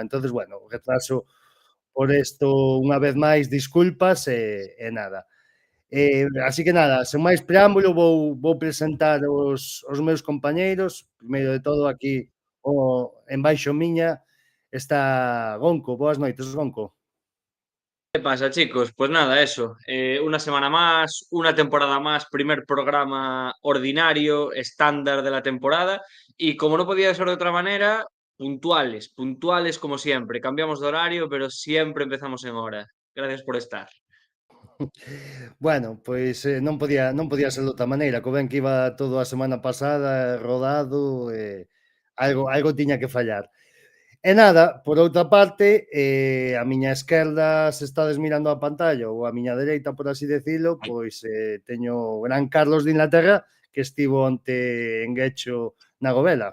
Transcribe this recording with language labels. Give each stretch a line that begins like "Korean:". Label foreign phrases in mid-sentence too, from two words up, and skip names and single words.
Galician: Entonces, bueno, o retraso por isto unha vez máis, disculpas e nada. Así que nada, sen máis preámbulo vou presentar os meus compañeiros. Primeiro de todo aquí embaixo miña está Gonco. Boas noites, Gonco.
Spanish: ¿Qué pasa, chicos? Pues nada, eso. Una semana más, una temporada más, primer programa ordinario, estándar de la temporada. Y como no podía ser de otra manera, puntuales, puntuales como siempre. Cambiamos de horario, pero siempre empezamos en hora. Gracias por estar.
Galician: Bueno, pois non podía ser de outra maneira, co ben que iba todo a semana pasada, rodado, algo tiña que fallar. E nada, por outra parte, a miña esquerda, se estades mirando a pantalla, ou a miña dereita, por así decilo, pois teño o gran Carlos de Inglaterra, que estivo onte en Guecho na Govela.